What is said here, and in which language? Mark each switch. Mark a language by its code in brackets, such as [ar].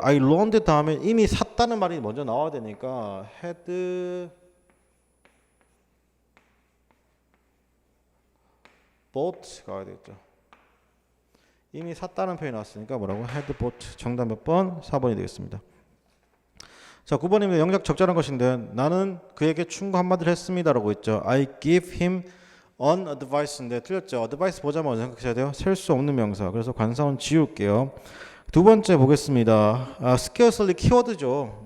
[en] I loaned [ko] 다음에 이미 샀다는 말이 먼저 나와야 되니까 [en] had bought [ko] 가야 되겠죠. 이미 샀다는 표현이 나왔으니까 뭐라고? had bought. 정답 몇 번? 4번이 되겠습니다. 자, 9번입니다. 영작 적절한 것인데 나는 그에게 충고 한마디를 했습니다라고 했죠. [en] I give him an advice인데 [ko] 틀렸죠. advice 보자마자 생각하셔야 돼요. 셀 수 없는 명사. 그래서 관사원 지울게요. 두 번째 보겠습니다. scarcely 키워드죠.